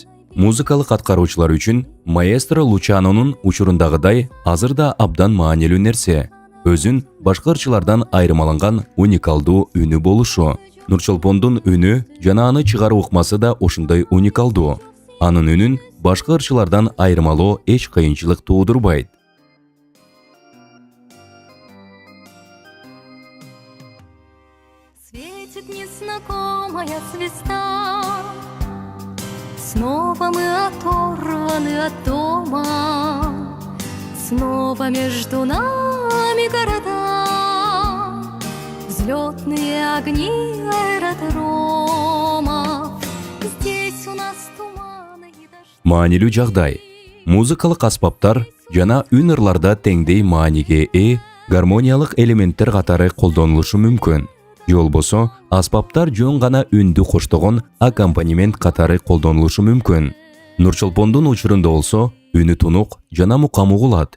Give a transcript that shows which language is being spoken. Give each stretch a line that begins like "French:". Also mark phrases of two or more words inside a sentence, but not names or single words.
Kyrgyz: Музыкалык аткаруучулар үчүн маэстро Лучанонун учурундагыдай азыр да абдан маанилүү нерсе өзүн башка ырчылардан айырмаланган уникалдуу үнү болушу. Нурчолпондун үнү жана аны чыгаруу ыкмасы да ошондой уникалдуу. Анын үнүн башка ырчылардан айырмалоо эч кыйынчылык туудурбайт.
Russian: Светит незнакомая звезда, снова мы оторваны от дома, снова между нами города, взлетные огни аэродромов. Здесь у нас туманы и дожди.
Kyrgyz: Маанилүү жагдай. Музыкалык аспаптар жана үн ырларда теңдей мааниге гармониялык элементтер катары колдонулушу мүмкүн. Же болбосо аспаптар жөн гана үндү коштогон аккомпанемент катары колдонулушу мүмкүн. Нурчолпондун учурунда болсо үнү тунук жана мукам угулат.